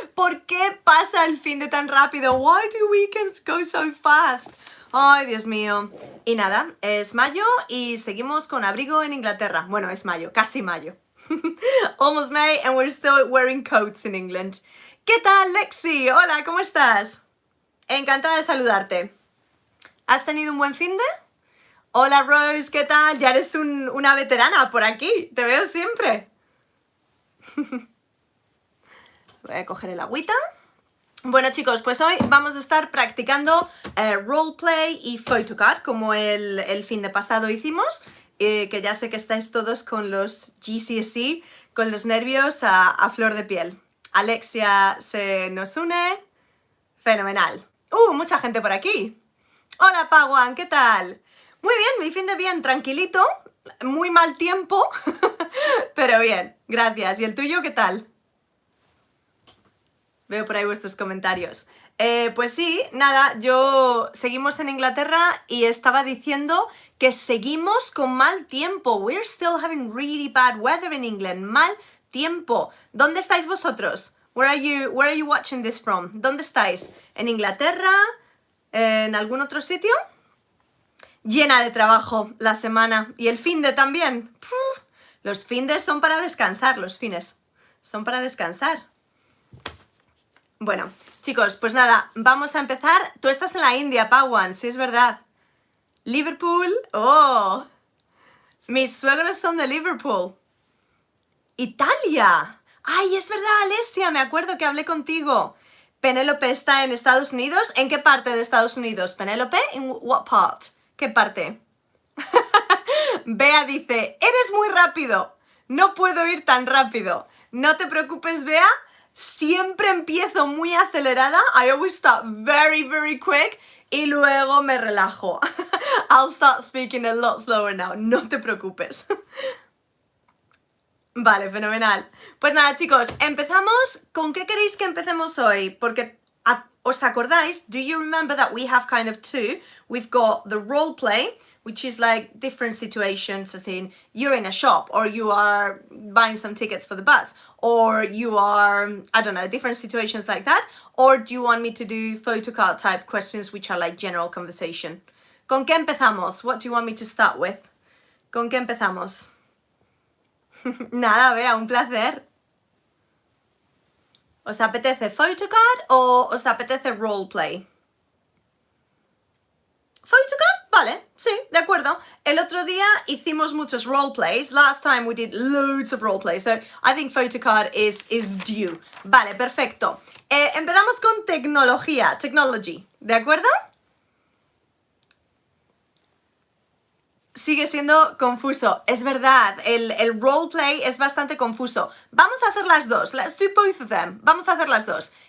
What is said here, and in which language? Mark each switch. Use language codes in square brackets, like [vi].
[es] ¿Por qué pasa el fin de tan rápido? [en] Why do weekends go so fast? [es] Ay, Dios mío. Y nada, es mayo y seguimos con abrigo en Inglaterra. Bueno, es mayo, casi mayo. [en] Almost May and we're still wearing coats in England. [es] ¿Qué tal, Lexi? Hola, ¿cómo estás? Encantada de saludarte. ¿Has tenido un buen fin de? Hola Rose, ¿qué tal? Ya eres una veterana por aquí, te veo siempre. Voy a coger el agüita. Bueno chicos, pues hoy vamos a estar practicando roleplay y Photocard, como el fin de pasado hicimos, que ya sé que estáis todos con los GCSE, con los nervios a flor de piel. Alexia se nos une. Fenomenal. Mucha gente por aquí. Hola Pawan, ¿qué tal? Muy bien, mi fin de bien, tranquilito, muy mal tiempo, pero bien, gracias. ¿Y el tuyo qué tal? Veo por ahí vuestros comentarios. Pues sí, nada, seguimos en Inglaterra y estaba diciendo que seguimos con mal tiempo. [en] We're still having really bad weather in England. [es] Mal tiempo. ¿Dónde estáis vosotros? [en] Where are you watching this from? [es] ¿Dónde estáis? ¿En Inglaterra? ¿En algún otro sitio? Llena de trabajo la semana. ¿Y el finde también? Los findes son para descansar, los fines. Son para descansar. Bueno, chicos, pues nada, vamos a empezar. Tú estás en la India, Pawan, sí es verdad. Liverpool, oh. Mis suegros son de Liverpool. Italia. Ay, es verdad, Alesia, me acuerdo que hablé contigo. Penélope está en Estados Unidos. ¿En qué parte de Estados Unidos? Penélope, [en] ¿in what part? [es] ¿Qué parte? Bea dice, eres muy rápido, no puedo ir tan rápido. No te preocupes, Bea, siempre empiezo muy acelerada. [en] I always start very, very quick [es] y luego me relajo. [en] I'll start speaking a lot slower now, [es] no te preocupes. Vale, fenomenal. Pues nada, chicos, empezamos. ¿Con qué queréis que empecemos hoy? Porque ¿os acordáis? [en] Do you remember that we have kind of two? We've got the role play, which is like different situations, as in you're in a shop or you are buying some tickets for the bus or you are, I don't know, different situations like that. Or do you want me to do photocard type questions, which are like general conversation? [es] ¿Con qué empezamos? [en] What do you want me to start with? [es] ¿Con qué empezamos? Nada, Bea, un placer. ¿Os apetece Photocard o os apetece roleplay? ¿Photocard? Vale, sí, de acuerdo. El otro día hicimos muchos roleplays. [en] Last time we did loads of roleplays. So I think Photocard is due. [es] Vale, perfecto. Empezamos con tecnología, technology. ¿De acuerdo? Sigue siendo confuso, es verdad, el roleplay es bastante confuso. Vamos a hacer las dos, [en] let's do both of them. [es] Vamos a hacer las dos.